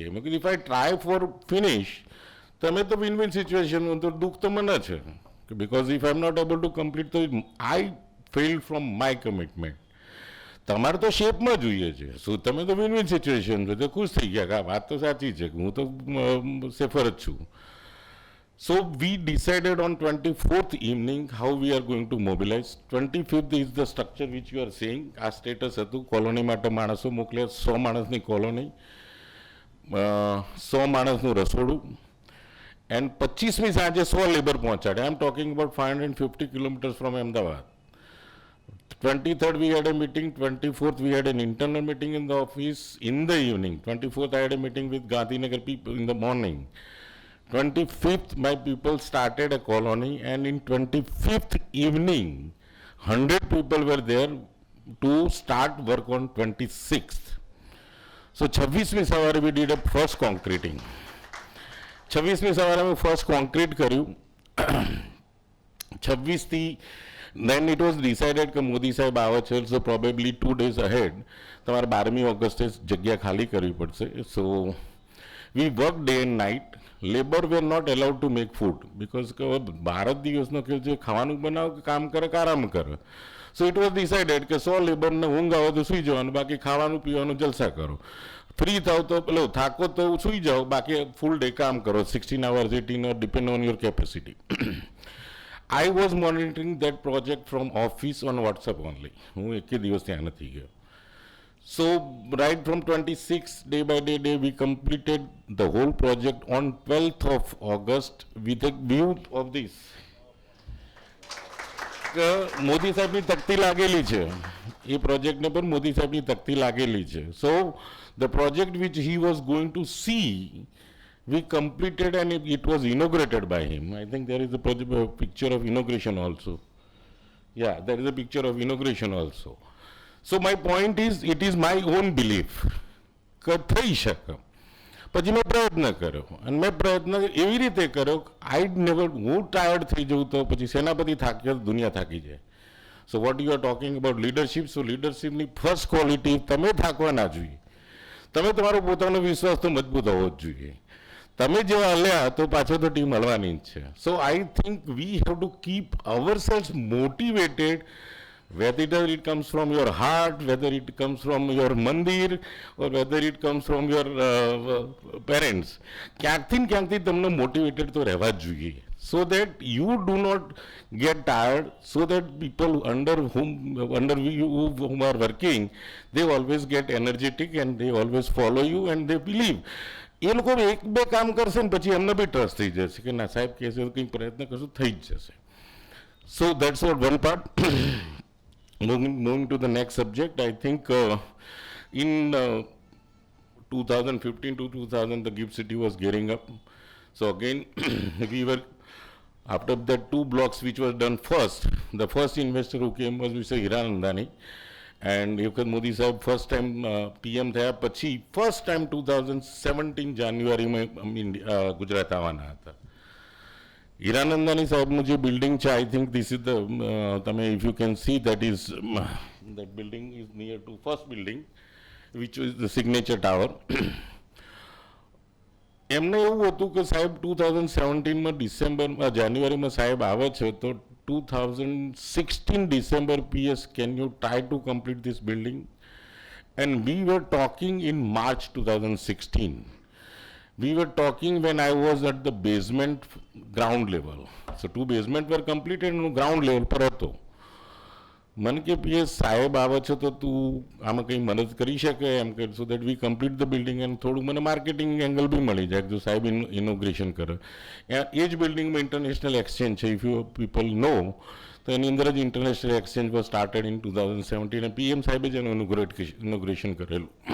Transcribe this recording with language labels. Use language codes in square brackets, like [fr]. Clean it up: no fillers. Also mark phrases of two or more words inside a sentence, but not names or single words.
[gu] મેં કીધું [en] if I try for finish, [gu] તમે તો [en] win win situation, [gu] તો દુઃખ તો મને છે કે [en] because if I am not able to complete તો I fail from my commitment. [gu] તમારે તો શેપમાં જોઈએ છે, શું તમે તો [en] win win situation [gu] છો, તો ખુશ થઈ ગયા કે આ વાત તો સાચી છે, હું તો સેફર જ છું. [en] So we decided on 24th evening how we are going to mobilize. 25th is the structure which you are seeing. [gu] આ સ્ટેટસ હતું, કોલોની માટે માણસો મોકલ્યા, 100 માણસની કોલોની, 100 માણસનું રસોડું, એન્ડ 25મી સાંજે 100 લેબર પહોંચાડે. [en] I am talking about 550 kilometers from Ahmedabad. 23rd we had a meeting, 24th we had an internal meeting in the office in the evening, 24th I had a meeting with Gandhinagar people in the morning. 25th my people started a colony and in 25th evening 100 people were there to start work on 26th. So [gu] 26મી સવારે [en] we did a first concreting [gu] 26મી સવારે અમે ફર્સ્ટ કોન્ક્રીટ કર્યું. 26થી [en] then it was decided [gu] કે મોદી સાહેબ આવે છે, [en] so probably 2 days ahead [gu] તમારે 12મી ઓગસ્ટે જગ્યા ખાલી કરવી પડશે. [en] So we work day and night. labour were not allowed to make food because [gu] કે ભારત દિવસનો કે જે ખાવાનું બનાવો કે કામ કરે કે આરામ કરે. [en] So it was decided [gu] કે 100 લેબરને ઊંઘ આવે તો સૂઈ જવાનું, બાકી ખાવાનું પીવાનું જલસા કરો. ફ્રી થાવ તો પેલો થાકો તો સૂઈ જાઓ, બાકી [en] full day [gu] કામ કરો, [en] 16 hours 18 or depend on your capacity. I was monitoring that project from office on WhatsApp only. [gu] હું એકે દિવસ ત્યાં નથી ગયો. [en] So right from 26 day by day we completed the whole project on 12th of August with a view of this. [gu] મોદી સાહેબની તકતી લાગેલી છે એ પ્રોજેક્ટને પર, મોદી સાહેબની તકતી લાગેલી છે. [en] So the project which he was going to see we completed and it was inaugurated by him. I think there is a picture of inauguration also. Yeah, there is a picture of inauguration also. So my point is, it is my own belief [gu] કે થઈ શકે. પછી મેં પ્રયત્ન કર્યો અને મેં પ્રયત્ન એવી રીતે કર્યો, [en] I never, [gu] હું ટાયર્ડ થઈ જઉં તો પછી સેનાપતિ થાક્યો દુનિયા થાકી જાય. [en] So what you are talking about leadership, સો લીડરશિપની first quality [gu] તમે થાકવા ના જોઈએ. તમે તમારો પોતાનો વિશ્વાસ તો મજબૂત હોવો જ જોઈએ. તમે જેવા હલ્યા તો પાછો તો ટીમ હલવાની જ છે. [en] So I think we have to keep ourselves motivated, whether it comes from your heart, whether it comes from your mandir, or whether it comes from your parents. [gu] ક્યાંકથી ને ક્યાંકથી તમને મોટિવેટેડ તો રહેવા જ જોઈએ. [en] So that you do not get tired, so that people under you whom are working, they always get energetic and they always follow you and they believe. [gu] એ લોકો એક બે કામ કરશે ને પછી એમને બી ટ્રસ્ટ થઈ જશે કે ના સાહેબ કહેશે તો કંઈક પ્રયત્ન કરશું થઈ જ જશે. [en] So that's what one part. Moving to the next subject, I think in 2015 to 2000 the GIFT City was gearing up. So again we were, after that 2 blocks which was done first, the first investor who came was Mr. Hiranandani. And you can Modi Sahib first time PM [gu] થયા પછી [en] first time [gu] 2017 જાન્યુઆરીમાં ગુજરાત આવવાના હતા. હીરાનંદાની સાહેબનું જે બિલ્ડિંગ છે, [en] I think this is the, તમે if you can see that is, that building is near to first building which is the signature tower. [gu] એમને એવું હતું કે સાહેબ 2017માં ડિસેમ્બરમાં જાન્યુઆરીમાં સાહેબ આવે છે તો 2016 [en] December PS, can you try to complete this building? And we were talking in March 2016. We were talking when I was at the basement ground level. So 2 basement were completed and ground level [gu] પર હતો. મને કે PS સાહેબ આવે છે તો તું આમાં કંઈ મદદ કરી શકે એમ કે, [en] so that we complete the building [gu] એન્ડ થોડું મને [en] marketing angle [gu] બી મળી જાય જો સાહેબ ઇનોગ્રેશન કરે. એ જ બિલ્ડિંગમાં [en] international exchange [gu] છે, [en] if you people know, [gu] તો એની અંદર જ [en] international exchange was started in 2017 [gu] અને PM સાહેબે જ એનું ઇનોગ્રેશન કરેલું.